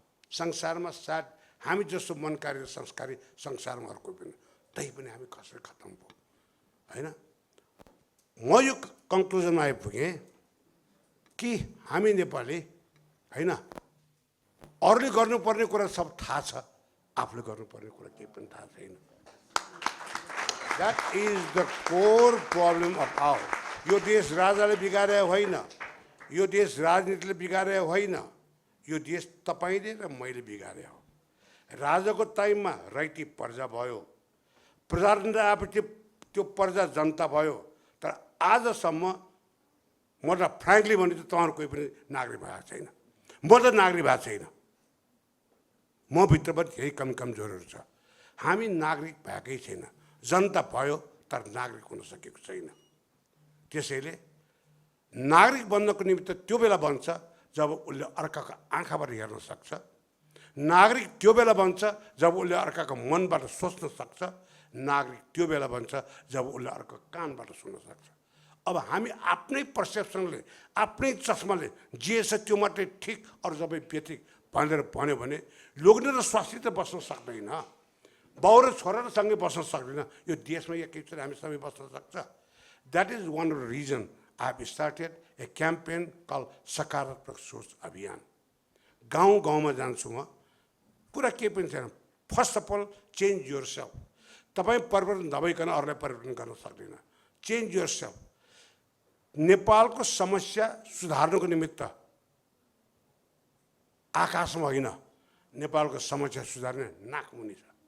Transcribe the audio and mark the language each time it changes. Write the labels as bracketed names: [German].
[Nepali] संसारमा सायद हामी जस्तो मनकारी र संस्कारी संसारमा अर्को पनि, त्यही पनि हामी कसरी खत्तम भयो होइन। म यो कन्क्लुजनमा आइपुगेँ कि हामी नेपाली होइन, अरूले गर्नुपर्ने कुरा सब थाहा छ, आफूले गर्नुपर्ने कुरा केही पनि थाहा छैन। [English] That is the core problem of our. [Nepali] यो देश राजाले बिगारे होइन, यो देश राजनीतिले बिगारे होइन, यो देश तपाईँले र मैले बिगारे हो। राजाको टाइममा राइती प्रजा भयो, प्रजातन्त्र आएपछि त्यो प्रजा जनता भयो। तर आजसम्म म त फ्रेङ्कली भने त तपाईँहरू कोही पनि नागरिक भएको छैन, म त नागरिक भएको छैन। म भित्र पनि धेरै कमजोरहरू छ। हामी नागरिक भएकै छैन, जनता भयो तर नागरिक हुन सकेको छैन। त्यसैले नागरिक बन्नको निमित्त त्यो बेला बन्छ जब उसले अर्काको आँखाबाट हेर्न सक्छ, नागरिक त्यो बेला बन्छ जब उसले अर्काको मनबाट सोच्न सक्छ, नागरिक त्यो बेला बन्छ जब उसले अर्काको कानबाट सुन्न सक्छ। अब हामी आफ्नै पर्सेप्सनले, आफ्नै चस्माले जे छ त्यो मात्रै ठिक अरू सबै बेठिक भनेर भन्यो भने लोग्ने र स्वास्नी त बस्न सक्दैन, बाउ र छोरा र सँगै बस्न सक्दैन। यो देशमा एकैचोटि हामी सबै बस्न सक्छ। [English] that is one of the reason I have started a campaign call [Nepali] सकारात्मक सोच अभियान। गाउँ गाउँमा जान्छु म, कुरा केही पनि छैन। [English] First of all change yourself. [Nepali] तपाईँ परिवर्तन नभइकन अरूलाई परिवर्तन गर्न सक्दैन। [English] Change yourself. [Nepali] नेपालको समस्या सुधार्नको निमित्त आकाशमा होइन, नेपालको समस्या सुधार्ने नाकमुनि छ।